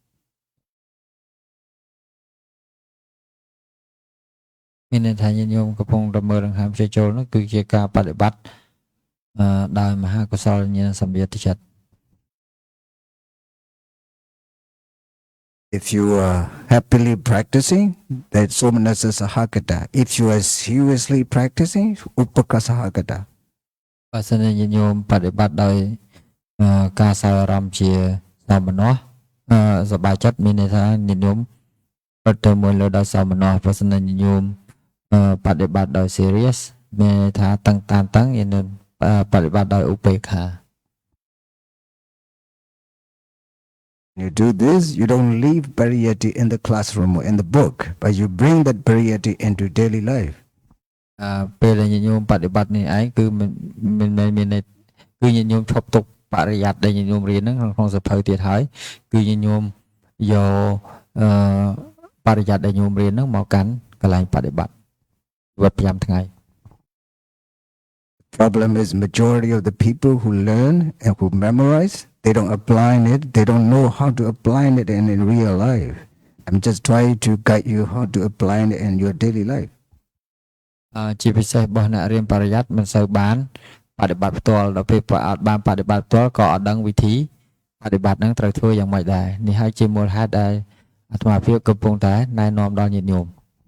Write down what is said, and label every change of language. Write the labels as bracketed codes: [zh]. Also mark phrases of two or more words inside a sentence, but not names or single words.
[km] មានន័យថាញាតិញោមកំពុងតែមើលដង្ហើមចូលនោះគឺជាការបដិបត្តិដោយមហាកុសលញាណសម្បយុទ្ធចិត្ត [en] If you are happily practicing, that's [pi] Somanasa Sahagata. [en] If you are seriously practicing, [pi] Upaka Sahagata. [km] បើសិនជាញាតិញោមបដិបត្តិដោយការសើអារម្មណ៍ជាសោមនស្សសប្បាយចិត្តមានន័យថាញាតិញោមពិតទៅមួយលើដោយសោមនស្សប្រសិនជាញាតិញោមបដិបត្តិដោយ serious មានន័យថាតឹងតានតឹងញាតិញោមបដិបត្តិដោយឧបេក្ខា [en] When you do this, you don't leave pariyati in the classroom or in the book, but you bring that pariyati into daily life. [km] ពេលដែលញាតិញោមបដិបត្តិនេះឯងគឺមិនមែនមានន័យគឺញាតិញោមឈប់ទុកបរិយ័តដែលញាតិញោមរៀនហ្នឹងក្នុងសភៅទៀតហើយគឺញាតិញោមយកបរិយ័តដែលញោមរៀនហ្នឹងមកកាន់កន្លែងបដិបត្តិវត្ត5ថ្ងៃ [en] Problem is majority of the people who learn and who memorize, they don't apply it, they don't know how to apply it in real life. I'm just trying to guide you how to apply it in your daily life. [km] ជាពិសេសរបស់អ្នករៀនបរិយ័តមិនសូវបានបដិបត្តិផ្ទាល់ដល់ពេលអត់បានបដិបត្តិផ្ទាល់ក៏អត់ដឹងវិធីបដិបត្តិហ្នឹងត្រូវធ្វើយ៉ាងម៉េចដែរនេះហើយជាមូលហេតុដែលអាត្មាភាពកំពុងតែណែនាំដល់ញាតិញោម